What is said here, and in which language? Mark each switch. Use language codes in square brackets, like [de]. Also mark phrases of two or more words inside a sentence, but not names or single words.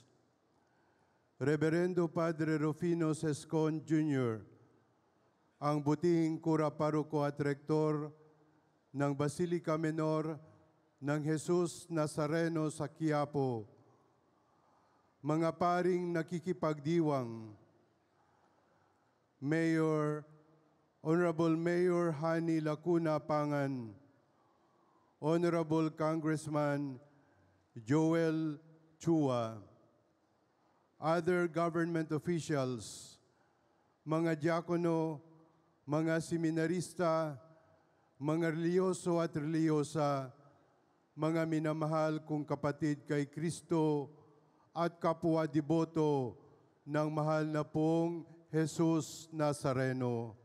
[tl] Reverendo Padre Rufino Sescon Jr., ang butihing kura paroko at rektor ng Basilica Menor ng Jesus Nazareno sa Quiapo, mga paring nakikipagdiwang, Mayor, Honorable Mayor Hani Lacuna Pangan, Honorable Congressman Joel Chua, [en] other government officials, [tl] mga diakono, mga seminarista, mga reliyoso at reliyosa, mga minamahal kong kapatid kay Kristo at kapwa deboto ng mahal na pong Jesus Nazareno.